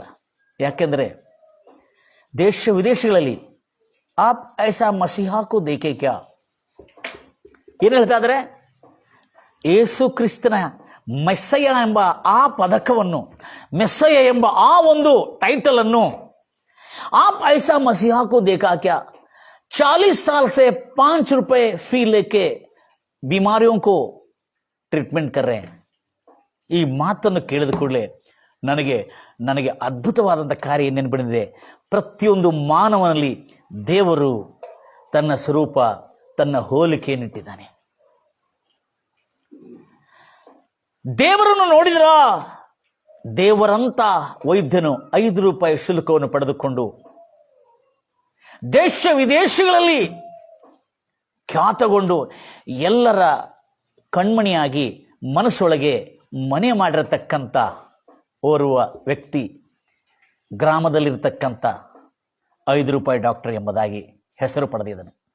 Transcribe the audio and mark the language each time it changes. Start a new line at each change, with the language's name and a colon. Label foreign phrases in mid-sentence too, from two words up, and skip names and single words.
Kannada: ಯಾಕೆಂದರೆ ದೇಶ ವಿದೇಶಗಳಲ್ಲಿ
Hindi: आप ऐसा मसीहा को देखे क्या,
Kannada: ಏನು ಹೇಳ್ತಾ ಇದ್ದಾರೆ? ಯೇಸು ಕ್ರಿಸ್ತನ ಮೆಸ್ಸಯ್ಯ ಎಂಬ ಆ ಪದಕವನ್ನು, ಮೆಸ್ಸಯ್ಯ ಎಂಬ ಆ ಒಂದು ಟೈಟಲ್ ಅನ್ನು,
Hindi: आप ऐसा मसीहा को देखा क्या, 40 साल से 5 रुपए फी लेके बीमारियों को ट्रीटमेंट कर रहे हैं.
Kannada: ಈ ಮಾತನ್ನು ಕೇಳಿದ ಕೂಡಲೇ ನನಗೆ ಅದ್ಭುತವಾದಂಥ ಕಾರ್ಯ ಏನೇನು ಬಂದಿದೆ. ಪ್ರತಿಯೊಂದು ಮಾನವನಲ್ಲಿ ದೇವರು ತನ್ನ ಸ್ವರೂಪ, ತನ್ನ ಹೋಲಿಕೆಯನ್ನಿಟ್ಟಿದ್ದಾನೆ. ದೇವರನ್ನು ನೋಡಿದ್ರ, ದೇವರಂತ ವೈದ್ಯನು 5 ರೂಪಾಯಿ ಶುಲ್ಕವನ್ನು ಪಡೆದುಕೊಂಡು ದೇಶ ವಿದೇಶಗಳಲ್ಲಿ ಖ್ಯಾತಗೊಂಡು ಎಲ್ಲರ ಕಣ್ಮಣಿಯಾಗಿ ಮನಸ್ಸೊಳಗೆ ಮನೆ ಮಾಡಿರತಕ್ಕಂಥ ಓರ್ವ ವ್ಯಕ್ತಿ, ಗ್ರಾಮದಲ್ಲಿರ್ತಕ್ಕಂಥ 5 ರೂಪಾಯಿ ಡಾಕ್ಟರ್ ಎಂಬುದಾಗಿ ಹೆಸರು ಪಡೆದಿದ್ದನು.